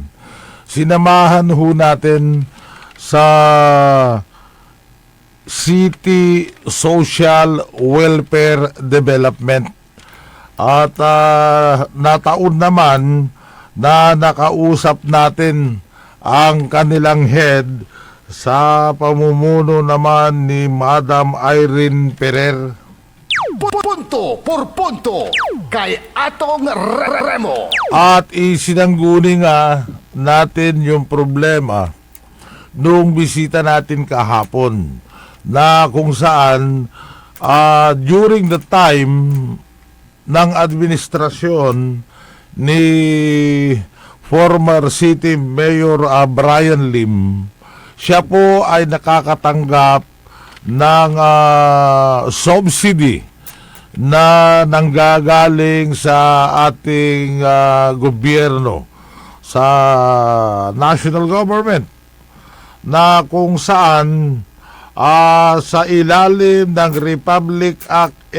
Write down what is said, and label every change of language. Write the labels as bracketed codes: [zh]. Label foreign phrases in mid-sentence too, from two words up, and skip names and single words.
[tl] Sinamahan ho natin sa City Social Welfare Development. At nataon naman na nakausap natin ang kanilang head sa pamumuno naman ni Madam Irene Perer. Punto por punto kay Atong Remo. At isinangguni nga natin yung problema nung bisita natin kahapon na kung saan [en] during the time [tl] ng administrasyon ni [en] former City Mayor [tl] Brian Lim, siya po ay nakakatanggap ng subsidy na nanggagaling sa ating gobyerno, sa [en] national government, [tl] na kung saan sa ilalim ng Republic Act